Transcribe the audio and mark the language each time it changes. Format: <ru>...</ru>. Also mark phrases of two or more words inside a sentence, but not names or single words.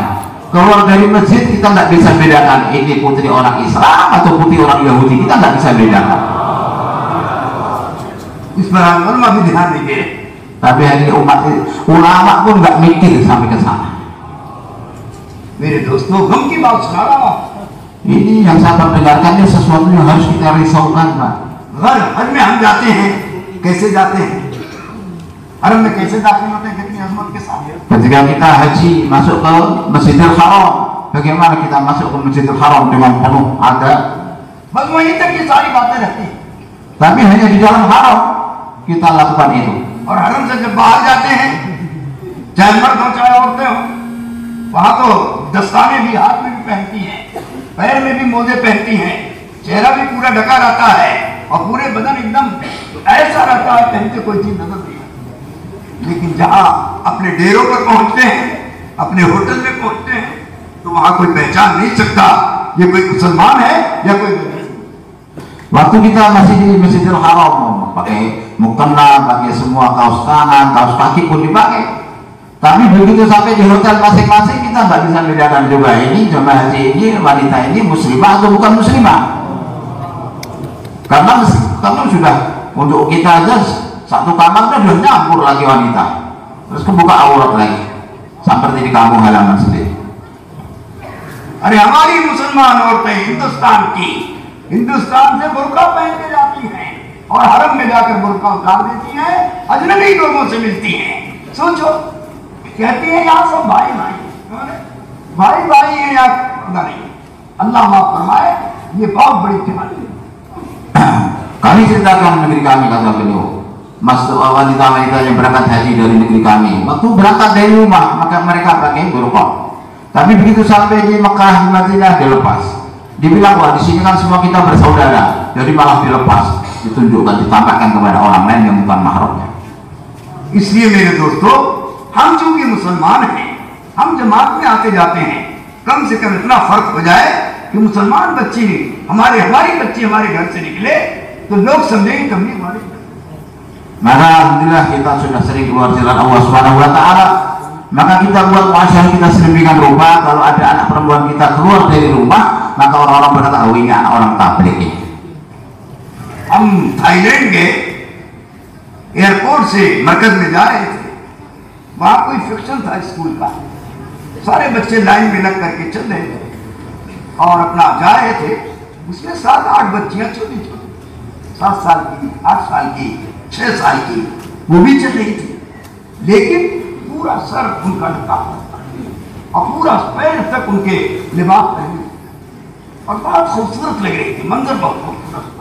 <id>Keluar dari masjid kita nggak bisa bedakan ini putri orang Islam atau putri orang Yahudi, kita nggak bisa bedakan. Tapi hari ini umat ulama pun nggak mikir sampai ke sana. Ini yang saya dengarkannya sesuatu yang harus kita risaukan, Pak.</id> <hi>घर में हम जाते हैं, कैसे जाते हैं? हरम में कैसे दाखिल होते हैं? कितनी अजमत के साथ।</hi> <id>Ketika kita haji masuk ke Masjidil Haram, bagaimana kita masuk ke Masjidil Haram dengan penuh adab?</id> <hi>बस वहीं तक ये सारी बातें रहती हैं।</hi> <id>Tapi hanya di dalam haram kita lakukan itu.</id> <hi>और हरम से जब बाहर जाते हैं, चाहे मर्द हो चाहे औरतें हो, वहां तो दस्ताने भी हाथ में भी पहनती हैं, पैर में भी मोजे पहनती हैं, चेहरा भी पूरा ढका रहता है और पूरे बदन एकदम ऐसा रहता है पहनते कोई चीज नजर नहीं आती। लेकिन जहां अपने डेरों पर पहुंचते हैं, अपने होटल में पहुंचते हैं, तो वहां कोई पहचान नहीं सकता ये कोई मुसलमान है या कोई।</hi> <id>Waktu kita masih di Masjidil Haram, pakai mukena, pakai semua kaos tangan, kaos kaki pun dipakai. Tapi begitu sampai di hotel masing-masing kita nggak bisa bedakan juga ini jemaah haji ini wanita ini muslimah atau bukan muslimah. Karena sudah untuk kita aja satu kamar sudah nyampur lagi wanita, terus kebuka aurat lagi seperti di kampung halaman sendiri.</id> <hi>अरे हमारी मुसलमान औरतें हिंदुस्तान से बुर्का पहन के जाती हैं और हरम में जाकर बुर्का उतार देती हैं, अजनबी लोगों से मिलती हैं। सोचो, कहती हैं यहाँ सब भाई भाई हैं यहाँ, खुदा नहीं, अल्लाह माफ फरमाए, ये बहुत बड़ी चुनौती है।</hi> <id>Kami ceritakan negeri kami, kata beliau, wanita-wanita yang berangkat haji dari negeri kami, waktu berangkat dari rumah maka mereka pakai burqa. Tapi begitu sampai di Mekah, di Madinah dilepas. Dibilang wah di sini kan semua kita bersaudara, jadi malah dilepas, ditunjukkan, ditampakkan kepada orang lain yang bukan mahramnya.</id> <hi>इसलिए मेरे दोस्तों, हम चूंकि मुसलमान हैं, हम जमात में आते जाते हैं, कम से कम इतना फर्क हो जाए कि मुसलमान बच्ची हमारी बच्ची हमारे घर से निकले तो लोग समझेंगे कभी हमारे।</hi> <id>Maka alhamdulillah kita sudah sering keluar jalan</id> <ar>الله سبحانه وتعالى.</ar> <id>Maka kita buat masyarakat kita sedemikian rupa, kalau ada anak perempuan kita keluar dari rumah, maka orang-orang berkata, oh ini anak orang tabligh ini.</id> <hi>हम थाईलैंड के एयरपोर्ट से मरकज में जा रहे थे, वहां कोई फिक्शन था स्कूल का, सारे बच्चे लाइन में लग करके चल रहे थे और अपना जा रहे थे। उसमें 7-8 बच्चियां छोटी छोटी, 7 साल की, 8 साल की, 6 साल की, वो भी चल रही थी, लेकिन पूरा सर उनका ढका और पूरा पैर तक उनके लिबास पहने और बहुत खूबसूरत लग रही थी, मंजर बहुत खूबसूरत था।</hi>